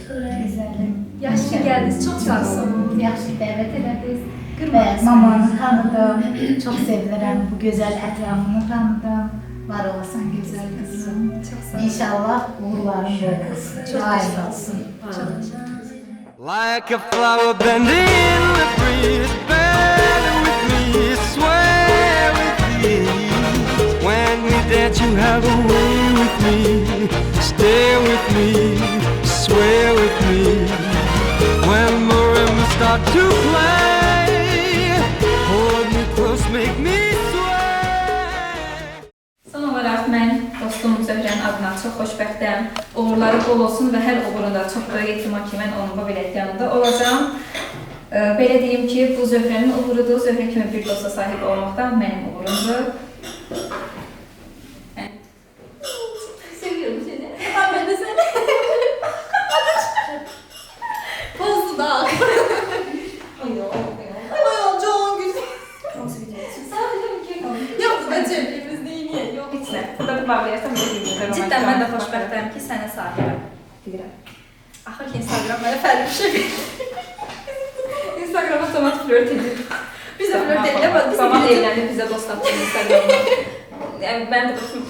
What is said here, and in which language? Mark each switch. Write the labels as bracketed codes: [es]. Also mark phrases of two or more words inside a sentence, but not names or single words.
[az] Gözəlim. Yaxşı ki gəldiniz, çox sağ olun. Yaxşı ki dəvət elədiniz. Və mamanı tanıdım. Çox sevirəm. Bu gözəl ətrafını tanıdım. Var olasan gözəl qızım. Çox sağ olun. İnşallah uğurların bol olsun. Çox Ay təşəkkür olsun. [en] Like a flower bending in the breeze, bend with me, sway with me. When we dance, you have a way with me. Stay with me, sway with me. When marimba start to play, hold me close, make me sway. [az] Son olaraq mən dostum Zöhrənin adına çox xoşbəxtəm. Uğurları bol olsun və hər uğurunda çox böyük ehtimal ki, mən onun bu bilet yanında olacağam. Belə deyim ki, bu Zöhrənin uğurudur. Zöhrə kimi bir dosta sahib olmaq da mənim uğurumdur. [tr] Seviyorum seni. Ben de seni. Pozdu da. Ay çok güzel. Nasıl bir şey? Sadece bir kere kaldı. Yok da cebimiz değil niye? Yok. [az] Heç nə. Burada bir bağlayarsan, belə deyim. [tr] Cidden ben de [az] xoşbəxtəm ki, sənə sahibəm. Deyirəm. Axır ki, Instagram mənə fərqli bir şey verir. Instagram otomat flört edir. Biz də flört edilir, amma biz Babam də evləndi, bizə dost tapdı Instagramda. Yəni, mən də baxım.